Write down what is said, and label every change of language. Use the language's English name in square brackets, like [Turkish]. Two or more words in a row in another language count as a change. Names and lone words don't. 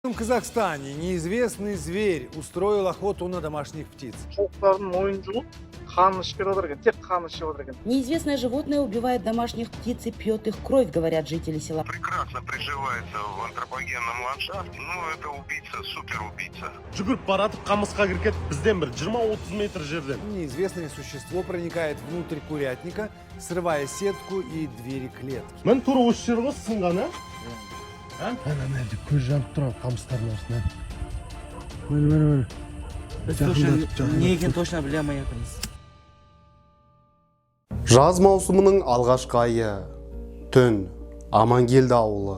[Russian] В Казахстане неизвестный зверь устроил охоту на домашних птиц. [Kazakh] Çoğukların мойын жұлып, қанын ішіп жатыр екен, тек қанын ішіп жатыр екен. [Russian] Неизвестное животное убивает домашних птиц и пьет их кровь, говорят жители села. Прекрасно приживается в антропогенном ландшафте. Это убийца, суперубийца. [Kazakh] Жүгіріп баратып қамысқа кіріп кетіп, бізден бір 20-30 метр жерден. [Russian] Неизвестное существо проникает внутрь курятника, срывая сетку и двери клетки. [Kazakh] Мен тура осы жер ғой сынған, Ана нәрде көз жанып тұрған қамыстардың арасынан. Міне. Не екенін точно білемін, принцип. Жаз маусымының алғашқы айы, түн, Амангелді ауылы.